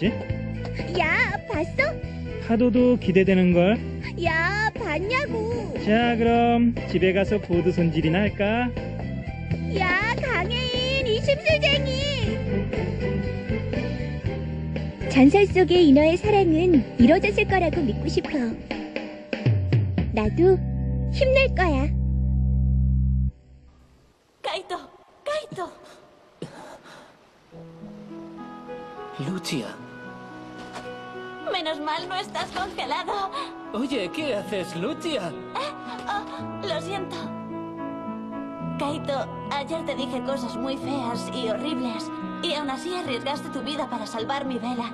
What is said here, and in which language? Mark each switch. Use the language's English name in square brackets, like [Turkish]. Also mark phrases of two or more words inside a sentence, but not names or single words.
[Korean] 야, 봤어? 파도도 기대되는걸. 야, 봤냐고. 자, 그럼 집에 가서 보드 손질이나 할까? 야, 강혜인, 이 심술쟁이. 전설 속의 인어의 사랑은 이루어졌을 거라고 믿고 싶어. 나도 힘낼 거야. [Japanese] カイト、カイト。 [Spanish] Lucia. Menos mal no estás congelado. Oye, ¿qué haces, Lucia? Lo siento. Kaito, ayer te dije cosas muy feas y horribles, y aún así arriesgaste tu vida para salvar mi vela.